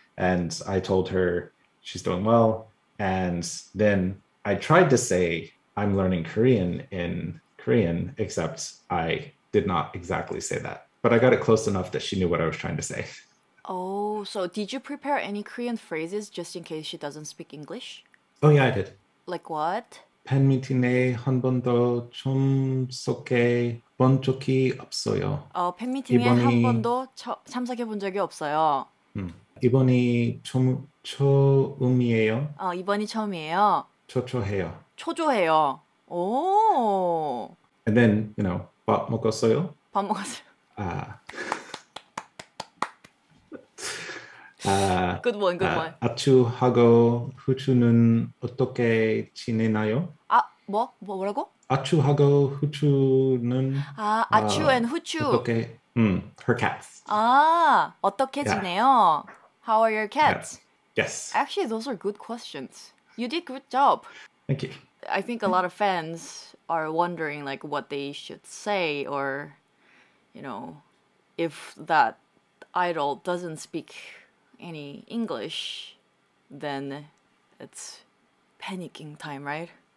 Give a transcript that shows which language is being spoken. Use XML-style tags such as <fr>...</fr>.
<en>And I told her she's doing well. And then I tried to say I'm learning Korean in Korean, except I did not exactly say that. But I got it close enough that she knew what I was trying to say. Oh, so did you prepare any Korean phrases just in case she doesn't speak English? Oh yeah, I did. Like what?</en> <ko>팬미팅에 한 번도 참석해 본 적이 없어요. 팬미팅에 한 이번이 번도 참석해 본 적이 없어요. 이번이 처음이에요. 이번이 처음이에요. 초초해요. 초조해요. 오.</ko> <en>And then,</en> <ko>밥 먹었어요? 밥 먹었어요.</ko> <en>Good one, good one.</en> <ko>아추하고 후추는 어떻게 지내나요? 뭐라고? 아추하고 후추는 아추 and 후추. 어떻게</ko> <en>her cats.</en> <ko>어떻게 지내요?</ko> <en>How are your cats? Yes. Actually, those are good questions. You did good job. Thank you. I think a lot of fans are wondering like what they should say, or if that idol doesn't speak any English, then it's panicking time, right?</en>